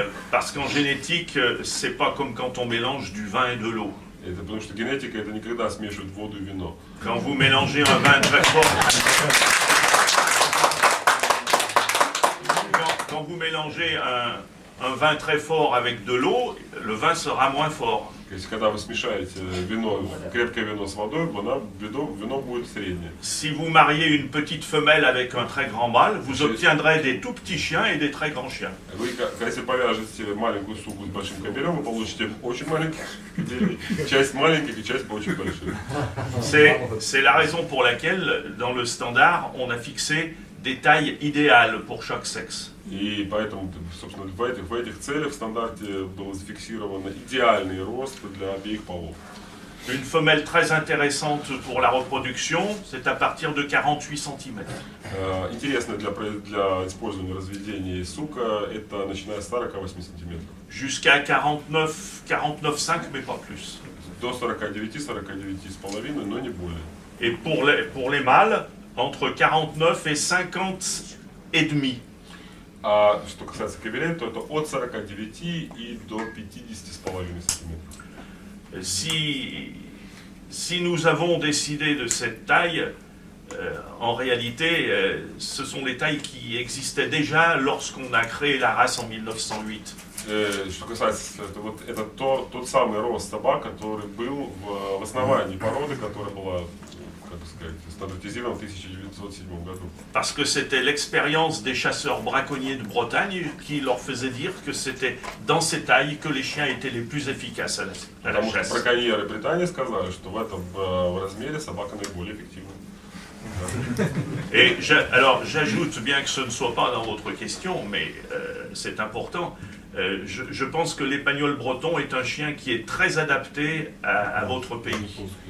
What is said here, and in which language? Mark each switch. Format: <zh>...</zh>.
<fr>Parce qu'en génétique, c'est pas comme quand on mélange du vin et de l'eau.</fr> <ru>Это потому что генетика это никогда смешивает воду и вино.</ru> <fr>Quand vous mélangez un vin très fort, quand vous mélangez un vin très fort avec de l'eau, le vin sera moins fort.</fr> <ru>Когда вы смешаете вино, крепкое вино с водой, вино будет среднее.</ru> <fr>Si vous mariez une petite femelle avec un très grand mâle, vous obtiendrez des tout petits chiens et des très grands chiens.</fr> <ru>Вы, если повяжете маленькую суку с большим кобелем, вы получите очень маленьких, часть маленьких и часть очень больших.</ru> <fr>C'est la raison pour laquelle, dans le standard, on a fixé des tailles idéales pour chaque sexe.</fr> <ru>И поэтому, собственно, в этих целях в стандарте был зафиксирован идеальный рост для обеих полов.</ru> <fr>Une femelle très intéressante pour la reproduction, c'est à partir de 48 cm.</fr> <ru>Интересно для использования разведения сука, это начиная с 48 см.</ru> <fr>Jusqu'à 49,5, mais pas plus.</fr> <ru>До 49,5, но не более.</ru> <fr>Et pour les mâles, entre 49 et 50 et demi.</fr> <ru>А что касается кобелей, то это от 49 и до 50,5 см.</ru> <fr>Si nous avons décidé de cette taille, en réalité, ce sont les tailles qui existaient déjà lorsqu'on a créé la race en 1908.</fr> <ru>Что касается, это тот самый рост собак, который был в основании породы, которая была, стандартизирована в 1907 году.</ru> <fr>Parce que c'était l'expérience des chasseurs braconniers de Bretagne qui leur faisait dire que c'était dans ces tailles que les chiens étaient les plus efficaces à la chasse.</fr> <ru>Потому что браконьеры Британии сказали, что в этом размере собака наиболее эффективна.</ru> <fr>Et alors j'ajoute, bien que ce ne soit pas dans votre question, mais c'est important, je pense que l'épagnol breton est un chien qui est très adapté à votre pays.</fr>